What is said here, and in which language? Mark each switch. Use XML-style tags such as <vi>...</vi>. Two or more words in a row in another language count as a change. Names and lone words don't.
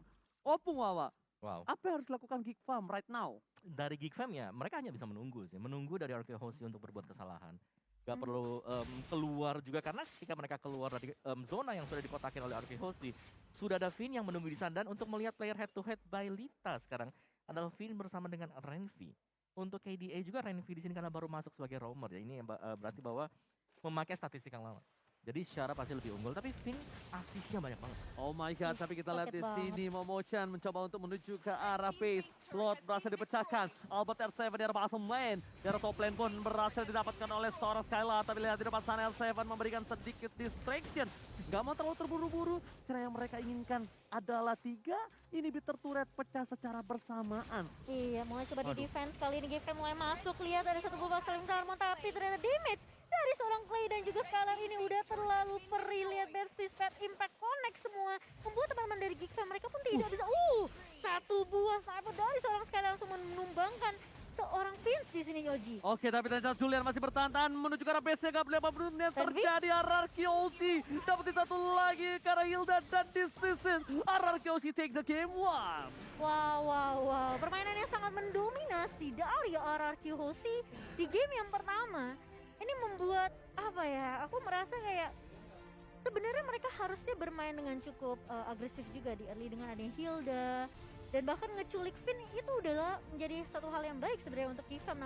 <id>Opung Wawa, Wow. apa yang harus dilakukan Geek Farm</id> <en>right now?</en> <id>Dari Geek Fam ya, mereka hanya bisa menunggu sih. Menunggu dari Arkehosi untuk berbuat kesalahan. Gak perlu keluar juga, karena ketika mereka keluar dari zona yang sudah dikotakin oleh Arkehosi, sudah ada Finn yang menunggu di sana. Dan untuk melihat</id> <en>player head to head by</en> <id>Lita sekarang adalah Finn bersama dengan Renvi. Untuk KDA juga Renvi di sini karena baru masuk sebagai roamer ya. Ini berarti bahwa memakai statistik yang lama. Jadi secara pasti lebih unggul, tapi Finn asisnya banyak banget.</id> <en>Oh my god,</en> <id>tapi kita lihat sakit di sini Momochan mencoba untuk menuju ke arah base. Lord berhasil dipecahkan. Albert R7 di arah</id> <en>bottom lane.</en> <id>Di arah</id> <en>top lane</en> <id>pun berhasil didapatkan oleh seorang Skylar. Tapi lihat di depan sana R7 memberikan sedikit distraction. Gak mau terlalu terburu-buru karena yang mereka inginkan adalah 3</id> <en>inhibitor turret</en> <id>pecah secara bersamaan. Iya mulai coba di Aduh. defense kali ini Geek Farm mulai masuk. Lihat ada satu buah saling Darmon tapi ternyata damage dari seorang Clay dan juga Skylar ini udah terlalu perih. Lihat Bad Fist, Bad Impact connect semua. Membuat teman-teman dari Geek Farm mereka pun tidak bisa. Satu buah sniper dari seorang Skylar langsung menumbangkan seorang Vince di sini Yoji. Oke, tapi ternyata Julian masih bertahan menuju ke arah base-nya. Gak boleh apa yang Renvi? terjadi. Araki Hoshi dapetin satu lagi ke arah Hilda. Dan di season Araki Hoshi</id> <en>take the game 1.</en> <id>Wow. Permainan yang sangat mendominasi dari RRQ Hoshi di game yang pertama. Ini membuat apa ya? Aku merasa kayak sebenarnya mereka harusnya bermain dengan cukup agresif juga di early dengan adanya Hilda dan bahkan ngeculik Finn itu adalah menjadi satu hal yang baik sebenarnya untuk Geek Farm.</id>